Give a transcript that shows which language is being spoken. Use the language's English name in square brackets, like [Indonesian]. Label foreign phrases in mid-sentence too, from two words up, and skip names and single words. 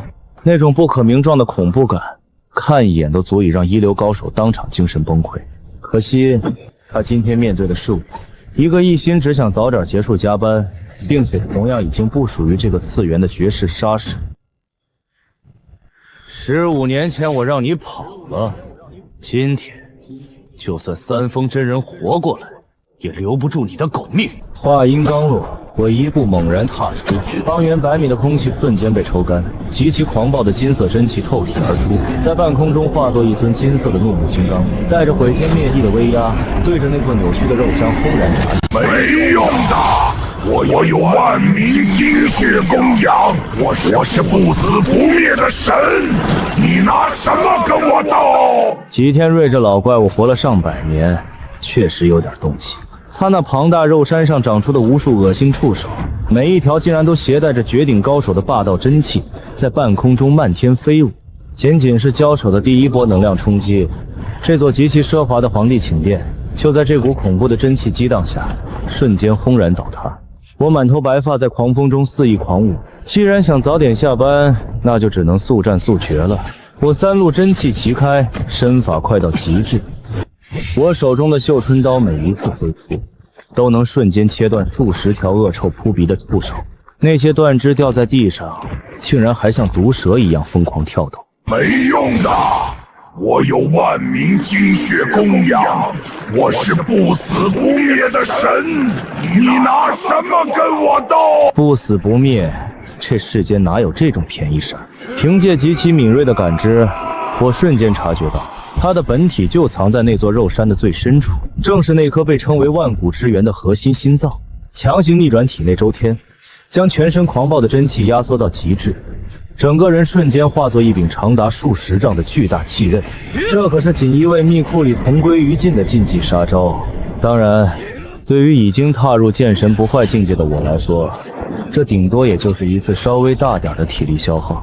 [Chinese] 那種不可名狀的恐怖感，看一眼都足以讓一流高手當場精神崩潰。可惜他今天面对的是我，一個一心只想早點結束加班，並且同樣已經不屬於這個次元的絕世殺手。15年前我讓你跑了，今天就算三丰真人活過来，也留不住你的狗命。話音剛落，我一步猛然踏出，方圓100米的空氣瞬間被抽乾，極其狂暴的金色真氣透体而出，在半空中化作一尊金色的怒目金剛，带着毀天滅地的威压，对着那座扭曲的肉山轰然砸去。没用的，我有万民精血供养，我是不死不灭的神，你拿什麼跟我鬥？吉天瑞这老怪物活了上百年，確實有點東西。他那龐大肉山上長出的無數惡心觸手，每一條竟然都攜帶着絕頂高手的霸道真氣，在半空中漫天飛舞。僅僅是交手的第一波能量衝擊，這座極其奢華的皇帝寢殿就在這股恐怖的真氣激盪下，瞬間轟然倒塌。我滿頭白髮在狂風中肆意狂舞，既然想早點下班，那就只能速戰速決了。我3路真氣齊開，身法快到極致。我手中的绣春刀每一次揮出，都能瞬间切断数十条惡臭撲鼻的触手。那些断肢掉在地上，竟然還像毒蛇一樣瘋狂跳动。没用的，我有万民精血供养，我是不死不灭的神，你拿什么跟我鬥？不死不灭，這世間哪有這種便宜事兒？憑借極其敏銳的感知，我瞬間察覺到，它的本體就藏在那座肉山的最深處，正是那顆被稱為萬古之源的核心心臟。強行逆轉體內周天，將全身狂暴的真氣壓縮到極致，整個人瞬間化作一柄長達數十丈的巨大氣刃。這可是錦衣衛秘庫裡同歸於盡的禁忌殺招。當然，對於已經踏入劍神不壞境界的我來說，這頂多也就是一次稍微大點的體力消耗。